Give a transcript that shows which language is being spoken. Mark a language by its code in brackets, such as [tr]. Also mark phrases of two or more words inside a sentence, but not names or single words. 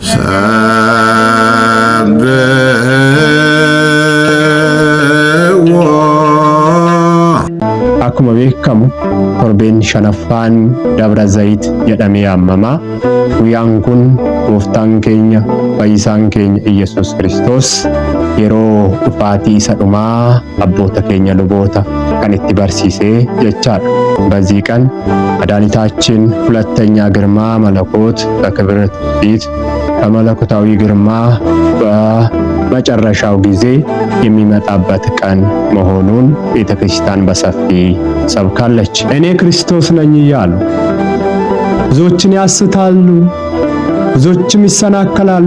[om] Akkuma beekamu torbeen shanaffaan Dabra Zayit jedhamee yaamama. Guyyaan kun gooftaan keenya fayyisaan keenya Iyesuus Kiristoos yeroo dhufaatii isa dhumaa abboota keenya luboota kan itti barsiisee jechaadha. [am] በዚህ ቀን መድኃኒታችን ሁለተኛ ግርማ መለኮት በክብር ፊት በመለኮታዊ ግርማ በመጨረሻው ጊዜ የሚመጣበት ቀን መሆኑን ቤተክርስቲያን በሰፊ ሰብካለች። እኔ ክርስቶስ ነኝ እያሉ ብዙዎችን ያስታሉ፣ ብዙዎችም ይሰናከላሉ፣